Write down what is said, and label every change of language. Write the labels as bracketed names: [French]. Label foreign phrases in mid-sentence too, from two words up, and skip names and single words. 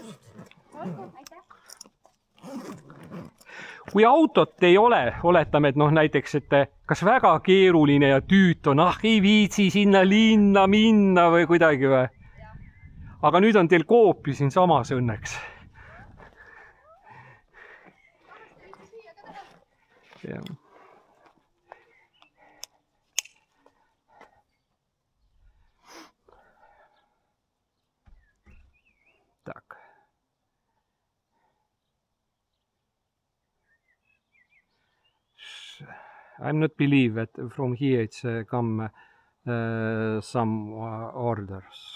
[Estonian] Kui autot ei ole, oletame, et näiteks, et kas väga keeruline ja tüüt on, ei viitsi sinna linna minna või kuidagi või. Aga nüüd on teil koopi siin samas õnneks. Tak. [English] I'm not believe that from here it's come some orders.